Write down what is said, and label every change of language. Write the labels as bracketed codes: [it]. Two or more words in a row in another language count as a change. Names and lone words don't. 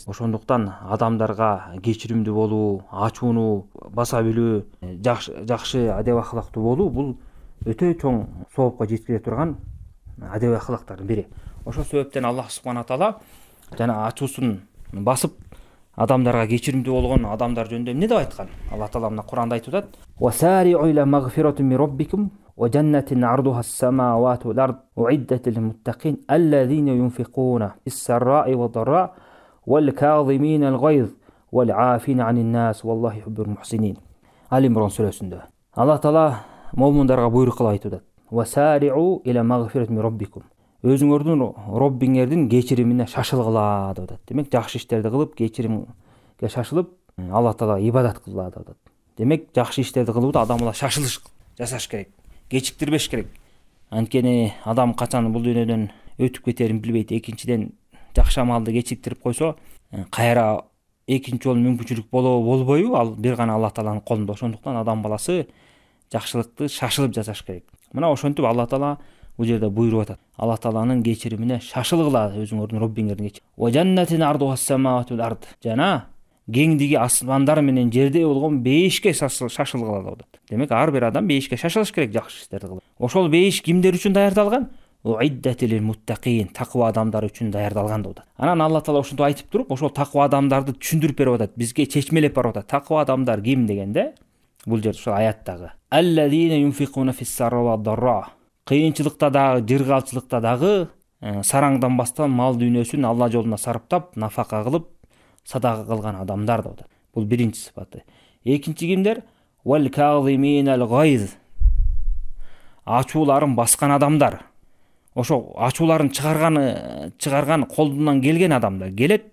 [ky] Ошондуктан адамдарга кечиримдүү болуу, ачууну баса билүү, жакшы адеп акылактуу болуу бул өтө чоң соопко жеткире турган адеп акылактардын бири. Ошол себептен Аллах субхана таала жана ачуусун басып адамдарга кечиримдүү болгон адамдар жөнүндө эмне деп айткан? Алла таала мына Кур'анда айтып атат: [ar] "سارعوا إلى مغفرة من ربكم وجنة عرضها السماوات والأرض أعدت للمتقين الذين ينفقون في السراء والضراء والكاظمين الغيظ والعافين عن الناس والله يحب المحسنين." [ky] Ал-Имран сүрөсүндө Алла таала момундарга буйрук кылып айтып атат: [ar] "سارعوا إلى مغفرة من ربكم." [ky] Өзүңөрдүн Роббиңердин кечиримине шашылгыла деп атат. Демек жакшы иштерди кылып, кечиримге шашылып, Алла таала ибадат кылгыла деп атат. Демек жакшы иштерди кылып адамдар шашылыш жасаш керек, кечиктирбеш керек. Анткени адам качан бул дүйнөдөн өтүп кетерин билбейт. Экинчиден жакшы амалды кечиктирип койсо, кайра экинчи жолу мүмкүнчүлүк болбойбу? Ал бир гана Алла тааланын колунда. Ошондуктан адам баласы жакшылыкты шашылып жасаш керек. Мына ошентип Алла таала бул жерде буйруп атат. Алла тааланын кечиримине шашылгыла өзүңөрдүн Роббиңердин кечирими. [ar] وجنة عرضها السماوات والأرض. [ky] Жана кеңдиги асмандар менен жерде болгон бейишке шашылгыла деп атат. Демек ар бир адам бейишке шашылыш керек жакшы иштерди кылып. Ошол бейиш кимдер үчүн даярдалган? [ar] أعدت للمتقين, [ky] таква адамдар үчүн даярдалган деп атат. Анан Алла таала ошентип айтып туруп, ошол таква адамдарды түшүндүрүп берип атат, бизге чечмелеп барып атат. Таква адамдар ким дегенде, бул жерде ошол аяттагы [ar] الذين ينفقون في السراء والضراء. [ky] Кыйынчылыкта дагы, жыргалчылыкта дагы сараңданбастан мал дүйнөсүн Алла жолуна сарптап, нафака кылып, садака кылган адамдар деп атат. Бул биринчи сыпаты. Экинчи кимдер? [ar] والكاظمين الغيظ. [ky] Ачууларын баскан адамдар. Ошо ачууларын чыгарган колунан келген адамдар келет.